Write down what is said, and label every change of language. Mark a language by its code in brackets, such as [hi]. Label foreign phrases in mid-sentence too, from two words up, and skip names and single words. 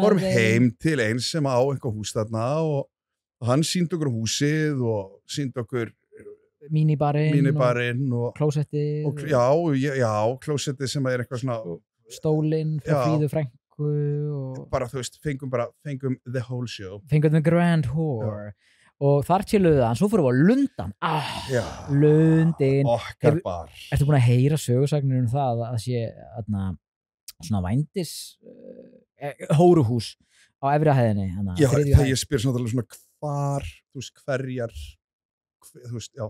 [is] Fórum heim til eins sem á einhver hús þarna og hann sýndi okkur húsið og sýndi okkur mínibarinn og klósettið. Já, klósettið sem er eitthvað svona stólinn frá Fríðu frænku og bara þú veist, fengum [en] the whole show. [is] Fengum [en] the grand whore. [is] Og þar chilluðu það, en svo fórum við á Lundan. Lundin. Okkar bar. Ertu búin að heyra sögusagnir um það að sé svona vændis hóruhús á efri hæðinni? Já, þegar ég spyr svona hvar, þú veist, hverjar, þú veist, já.